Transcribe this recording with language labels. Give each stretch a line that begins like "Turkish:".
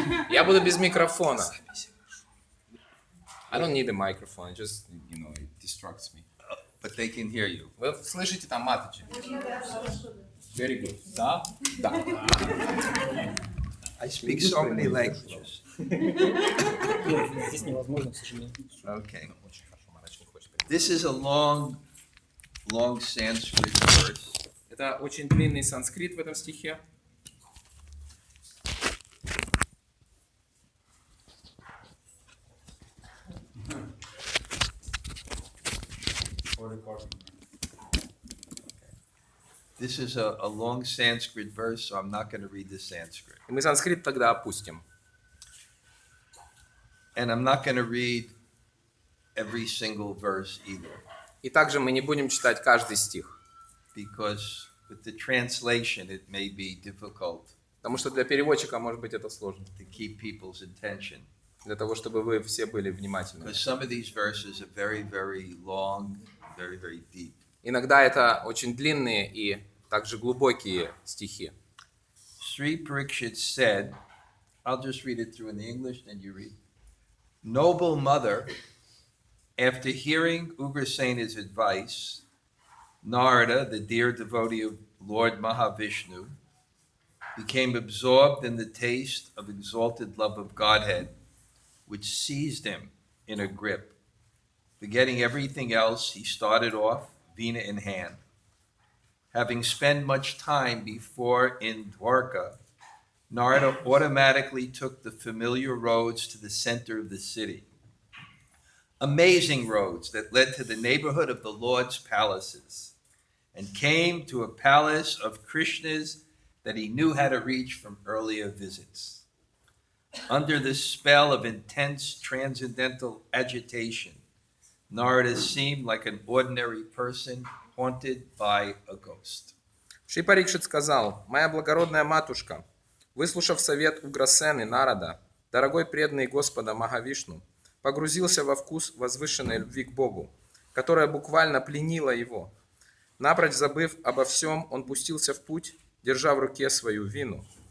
Russian: Я буду без микрофона.
English: I don't need a microphone, it just, it distracts me. But they can hear you.
Russian: Вы слышите там маточек?
English: Very good.
Russian: Да? Да.
English: I speak so many languages.
Russian: Здесь невозможно, к сожалению. Okay. Очень хорошо, маточек не хочет.
English: This is a long Sanskrit verse.
Russian: Это очень длинный санскрит в этом стихе.
English: This is a long Sanskrit verse, so I'm not going to read the Sanskrit.
Russian: И мы санскрит тогда опустим.
English: And I'm not going to read every single verse either,
Russian: И также мы не будем читать каждый стих,
English: because with the translation it may be difficult
Russian: потому что для переводчика, может быть, это сложно.
English: to keep people's attention.
Russian: Для того, чтобы вы все были внимательны.
English: Because some of these verses are very, very long, very, very deep.
Russian: Иногда это очень длинные и также глубокие стихи.
English: Sri Parikshit said, I'll just read it through in the English, then you read. Noble mother, after hearing Ugrasena's advice, Narada, the dear devotee of Lord Mahavishnu, became absorbed in the taste of exalted love of Godhead, which seized him in a grip. Forgetting everything else, he started off, Veena in hand. Having spent much time before in Dwarka, Narada automatically took the familiar roads to the center of the city. Amazing roads that led to the neighborhood of the Lord's palaces, and came to a palace of Krishna's that he knew how to reach from earlier visits. Under the spell of intense transcendental agitation, Narada seemed like an ordinary person haunted by a ghost.
Russian: Шри Парикшит сказал: «Моя благородная матушка, выслушав совет Уграсены Нарада, дорогой преданный Господа Махавишну, погрузился во вкус возвышенной любви к Богу, которая буквально пленила его. Напрочь забыв обо всем, он пустился в путь, держа в руке свою вину.